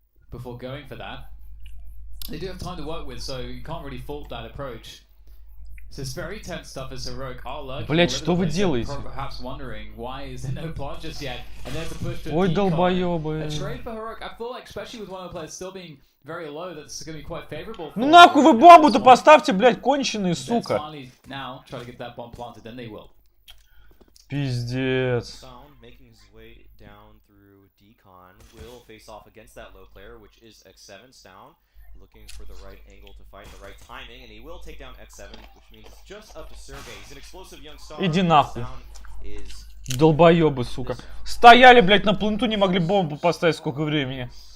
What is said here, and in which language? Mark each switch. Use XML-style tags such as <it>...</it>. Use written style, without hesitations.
<en>Before going for that, they do have time to work with, so you can't really fault that approach. So it's very tense stuff as Heroic are lurking.</en> <ru>Блять, что вы делаете?</ru> <en>Perhaps wondering why is there no plant just yet, and there's a push to</en> <ru>Ой, долбоёбы.</ru> <en>a trade for Heroic. I feel like, especially with one of the players still being very low, that's going to be quite favorable.</en> <ru>Ну нахуй вы бомбу-то поставьте, блять, конченые, сука.</ru> <en>Now try to get that bomb planted, then they will.</en> <ru>Пиздец.</ru> <en>Making his way down through Decon will face off against that low player, which is X7 Sound. Looking for the right angle to fight, the right timing, and he will take down X7, which means it's just up to Sergey. He's an explosive young star.</en> <ru>Иди нахуй. Долбоёбы, сука. Стояли, блять, на пленту, не могли бомбу поставить сколько времени.</ru>